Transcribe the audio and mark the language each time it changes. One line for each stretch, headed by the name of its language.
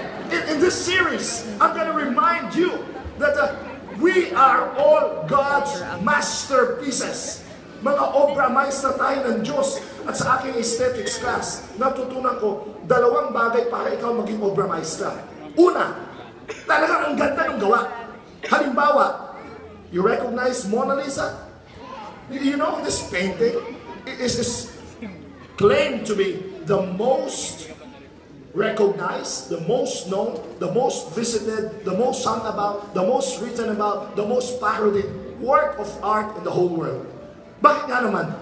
English: In this series, I'm going to remind you that we are all God's masterpieces.
Filipino: Mga obra maestra tayo ng Diyos. At sa aking aesthetics class, natutunan ko 2 bagay para ikaw maging obra maestra. Una, talagang ang ganda ng gawa. Halimbawa,
English: you recognize Mona Lisa? You know this painting is claimed to be the most recognized, the most known, the most visited, the most sung about, the most written about, the most parodied work of art in the whole world.
Filipino: Bakit nga naman?